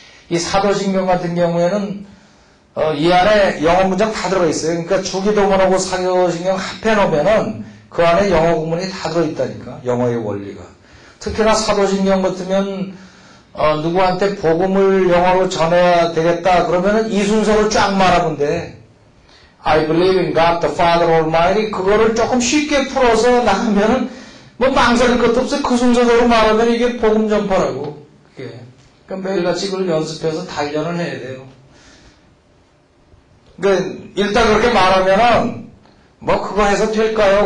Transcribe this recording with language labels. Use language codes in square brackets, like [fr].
[ko] 이 사도신경 같은 경우에는 이 안에 영어 문장 다 들어있어요. 그러니까 주기도문하고 사도신경 합해놓으면은 그 안에 영어 구문이 다 들어있다니까. 영어의 원리가. 특히나 사도신경 같으면 누구한테 복음을 영어로 전해야 되겠다 그러면은 이 순서를 쫙 말하면 돼. [en] I believe in God the Father Almighty. [ko] 그거를 조금 쉽게 풀어서 나가면은 뭐 망설일 것도 없어. 그 순서대로 말하면 이게 복음 전파라고. 그게. 그러니까 매일같이 그걸 연습해서 단련을 해야 돼요. 그러니까 일단 그렇게 말하면은 뭐 그거 해서 될까요?